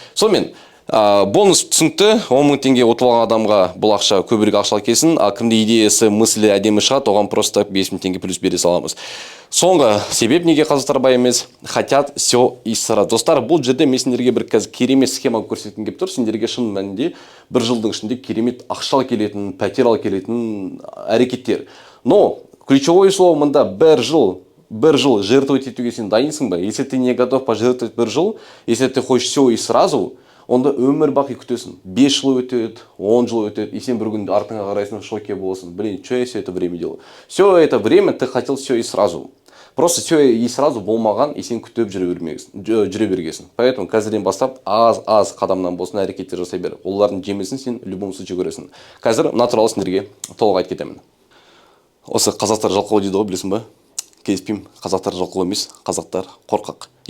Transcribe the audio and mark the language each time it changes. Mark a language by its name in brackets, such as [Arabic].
[Kazakh] Сонымен, бонус түсінікті, 10 мың теңге ұтып алған адамға бұл ақша көбірек ақша келсін, а кімде идеясы, мыслі әдемі шығады, оған просто 5 мың теңге плюс бере саламыз. Соңғы себеп неге қазақтар бай емес, [Russian] хотят все и сразу. [Kazakh] Достар, бұл жерде мен сендерге бір қазір керемет схема көрсеткім келіп тұр. Сендерге шын мәнінде бір жылдың ішінде керемет ақша келетін, пәтер ал келетін әрекеттер. [Russian] Но ключевое слово [Kazakh] мында бір жыл жертвовать етуге сен дайынсың ба? [Russian] Если ты не готов пожертвовать [Kazakh] бір жыл, [Russian] если ты хочешь все и сразу, [Kazakh] онда өмір бақи күтесің. 5 жыл өтеді, 10 жыл өтеді, и сен бір күн артыңа қарайсың, шоке боласың. [Russian] Блин, что я все это время делаю? Все это время ты хотел все и сразу. Просто все и сразу [Kazakh] болмаған, и сен күтіп жүре бергесің. Поэтому қазірден бастап аз қадамнан болсын әрекеттер жасай бер. Олардың жемесін сен [Russian] любом случае [Kazakh] көресің. Қазір мына туралы сендерге толық айтып кетемін. Осы қазақтар жалқау дейді ғой, білесің ба? Келіспеймін, қазақтар жалқау емес, қазақтар қорқақ.